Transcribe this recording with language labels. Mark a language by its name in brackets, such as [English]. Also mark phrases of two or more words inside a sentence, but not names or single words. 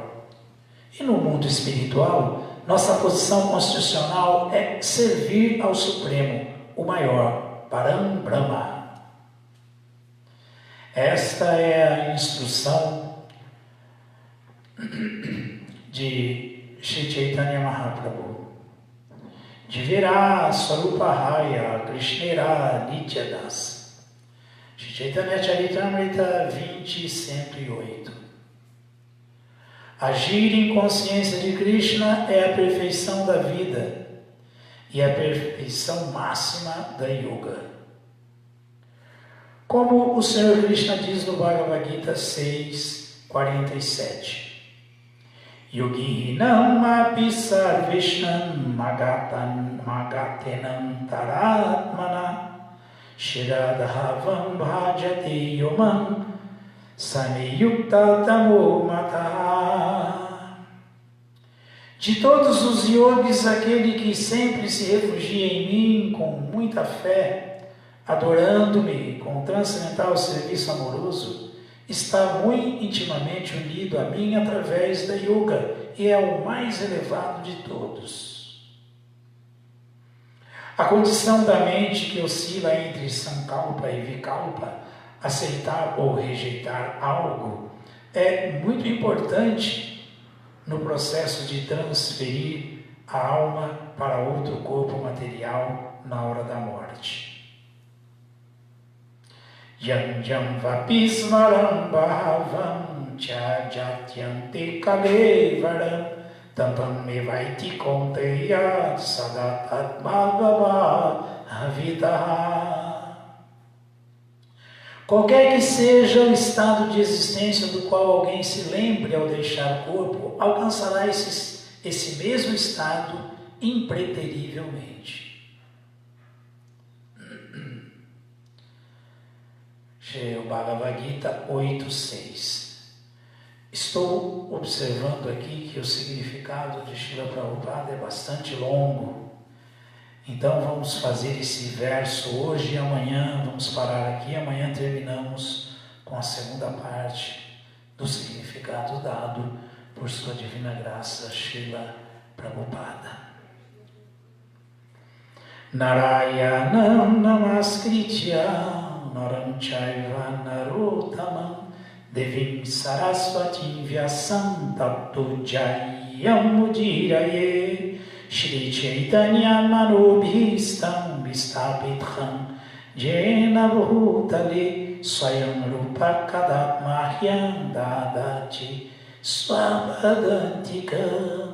[Portuguese] E no mundo espiritual, nossa posição constitucional é servir ao Supremo, o maior, [Sanskrit] Param Brahma. [Portuguese] Esta é a instrução de Sri Chaitanya Mahaprabhu. [Bangla] Divira Swarupahaya Krishnera Nityadas. [Portuguese] Sri Chaitanya Charitamrita 20:108. Agir em consciência de Krishna é a perfeição da vida e a perfeição máxima da yoga. Como o Senhor Krishna diz no Bhagavad Gita 6:47. [Sanskrit] Yoginam api sarvesham magatenam taratmana shiradhavam bhajate yomam samiyukta tamo mata. [Portuguese] De todos os yogis, aquele que sempre se refugia em mim com muita fé, adorando-me com transcendental serviço amoroso, está muito intimamente unido a mim através da yoga e é o mais elevado de todos. A condição da mente que oscila entre sankalpa e vikalpa, aceitar ou rejeitar algo, é muito importante no processo de transferir a alma para outro corpo material na hora da morte. [Sanskrit] Yam yam vapismaram bhavam tyajatyante kalevaram tampam mevaiti konteyat sadat atmavava avitaha. [Portuguese] Qualquer que seja o estado de existência do qual alguém se lembre ao deixar o corpo, alcançará esse mesmo estado impreterivelmente. O Bhagavad Gita 8.6. Estou observando aqui que o significado de Srila Prabhupada é bastante longo. Então vamos fazer esse verso hoje e amanhã, vamos parar aqui, amanhã terminamos com a segunda parte do significado dado por sua divina graça, Srila Prabhupada. [Sanskrit] Narayanam namaskritya Naram Chaiva Narottamam Devim Sarasvatim Vyasam Tato Jayam Mudiraye Shri Chaitanya Manobhistam Vistapitham Jena Bhutale Swayam Rupa Kadat Mahyam Dadati Swabhadantikam.